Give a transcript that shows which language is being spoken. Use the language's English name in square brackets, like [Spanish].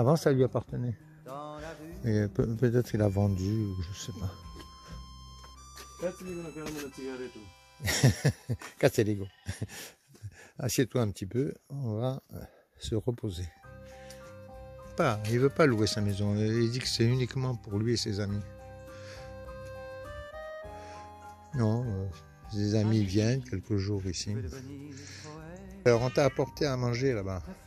[French] Avant, ça lui appartenait. Et peut-être il a vendu, ou je sais pas. [Greek] Κάτσε λίγο να κάνουμε ένα τσιγαρέτο. [French] Cassez les gars. Assieds-toi un petit peu, on va se reposer. Il veut pas louer sa maison, il dit que c'est uniquement pour lui et ses amis. Non, ses amis viennent quelques jours ici. Alors on t'a apporté à manger là-bas.